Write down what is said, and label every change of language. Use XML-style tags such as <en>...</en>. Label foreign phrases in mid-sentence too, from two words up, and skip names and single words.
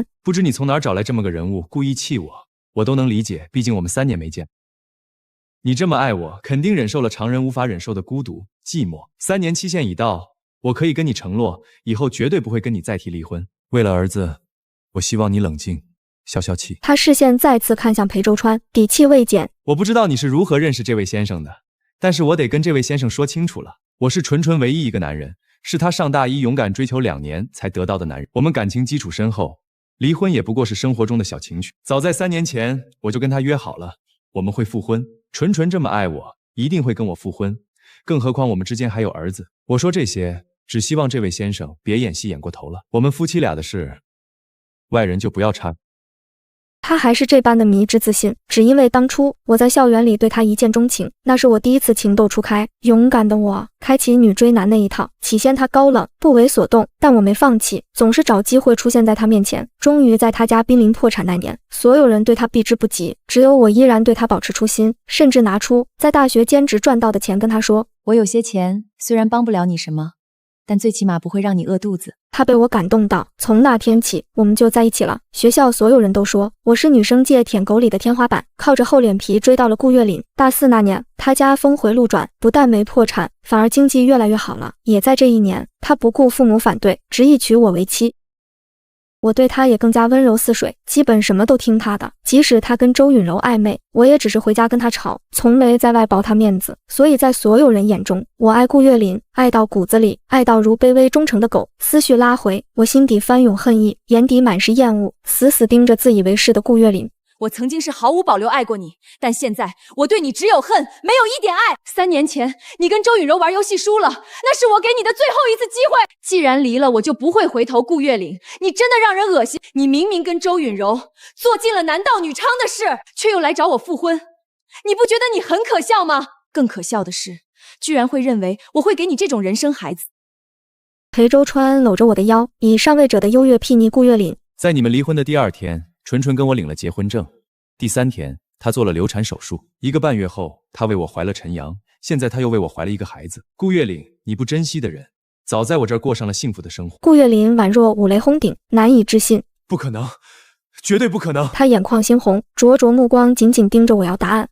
<zh>不知你從哪兒找來這麼個人物，故意氣我，我都能理解，畢竟我們3年沒見。你這麼愛我，肯定忍受了常人無法忍受的孤獨、寂寞。3年期限已到，我可以跟你承諾，以後絕對不會跟你再提離婚。為了兒子，我希望你冷靜。消消氣。他視線再次看向裴周川，底氣未減。我不知道你是如何認識這位先生的，但是我得跟這位先生說清楚了。我是纯纯唯一一個男人，是他上大一勇敢追求2年才得到的男人。我們感情基礎深厚，離婚也不過是生活中的小情趣。早在3年前，我就跟他約好了，我們會復婚。純純這麼愛我，一定會跟我復婚。更何況我們之間還有兒子。我說這些，只希望這位先生別演戲演過頭了。我們夫妻倆的事，外人就不要插。他還是這般的迷之自信，只因為當初我在校園裡對他一見鍾情，那是我第一次情竇初開。勇敢的我開啟女追男那一套，起先他高冷不為所動，但我沒放棄，總是找機會出現在他面前。終於在他家瀕臨破產那年，所有人對他避之不及，只有我依然對他保持初心，甚至拿出在大學兼職賺到的錢跟他說：“ 我有些錢，雖然幫不了你什麼，但最起碼不會讓你餓肚子。” 他被我感動到，從那天起我們就在一起了。學校所有人都說我是女生界舔狗裡的天花板，靠着厚臉皮追到了顧月嶺。大4那年，他家峰回路轉，不但沒破產，反而經濟越來越好了。也在這一年，他不顧父母反對，執意娶我為妻。我對他也更加溫柔似水，基本什麼都聽他的。即使他跟周允柔曖昧，我也只是回家跟他吵，從沒在外抱他面子。所以在所有人眼中，我愛顧月琳，愛到骨子裡，愛到如卑微忠誠的狗。思緒拉回，我心底翻湧恨意，眼底滿是厭惡，死死盯着自以為是的顧月琳。我曾經是毫無保留愛過你，但現在我對你只有恨，沒有一點愛。3年前你跟周允柔玩遊戲輸了，那是我給你的最後一次機會。既然離了，我就不會回頭。顧月琳，你真的讓人惡心。你明明跟周允柔做盡了男盜女娼的事，卻又來找我復婚，你不覺得你很可笑嗎？更可笑的是，居然會認為我會給你這種人生孩子。裴周川摟着我的腰，以上位者的優越睥睨顧月琳。在你們離婚的第2天，纯纯跟我領了結婚證。第3天，她做了流產手術。1個半月後，她為我懷了陳陽。現在她又為我懷了一個孩子。顧月琳，你不珍惜的人，早在我這兒過上了幸福的生活。顧月琳宛若五雷轟頂，難以置信。不可能，絕對不可能！她眼眶猩紅，灼灼目光緊緊盯着我要答案。</zh>